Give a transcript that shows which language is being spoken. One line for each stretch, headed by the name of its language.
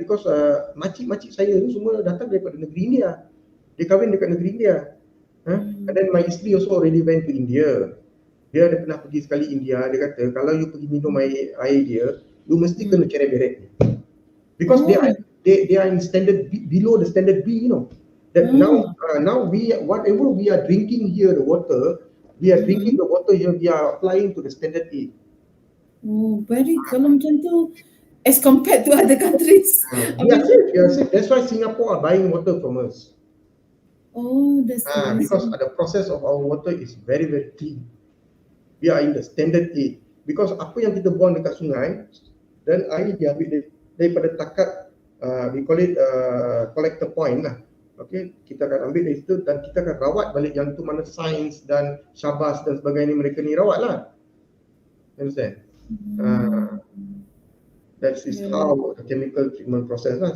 Malay: Because makcik-makcik saya tu semua datang daripada negeri India. Dia kahwin dekat negeri India.
English: And then my
Malay: isteri
English: also already went to India.
Malay: Dia ada pernah pergi sekali India. Dia kata kalau you pergi minum air dia, you mesti kena ceret-beret.
English: Because they are in standard B, below the standard B, that now whatever we are drinking here, the water we are drinking the water here, we are applying to the standard A.
Malay: Kalau macam tu
English: as compared to other countries. We are safe. That's why Singapore are buying water from us. That's because the process of our water is very, very clean. We are in the standard A. Because
Malay: apa yang kita buang dekat sungai dan air diambil daripada takat,
English: we call it collector point
Malay: lah. Okay, kita akan ambil dari situ dan kita akan rawat balik yang tu mana Sains dan Syabas dan sebagainya mereka ni rawat lah.
English: Understand? That is how the chemical treatment process lah.